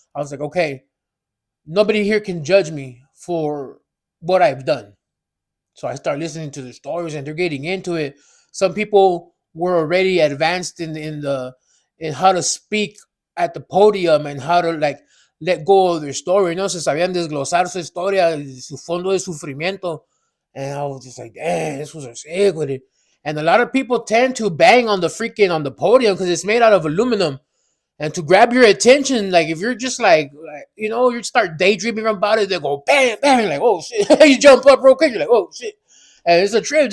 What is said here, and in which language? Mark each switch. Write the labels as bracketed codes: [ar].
[en] I was like, okay, nobody here can judge me for what I've done. So I start listening to the stories, and they're getting into it. Some people were already advanced in how to speak at the podium and how to like let go of their story. [es] No se sabían desglosar su historia, su fondo de sufrimiento. [en] And I was just like, damn, this was a sick with it. And a lot of people tend to bang on the podium because it's made out of aluminum. And to grab your attention, like if you're just like you start daydreaming about it, they go bam, bam, you're like, oh shit, you jump up real quick, you're like, oh shit, and it's a trip.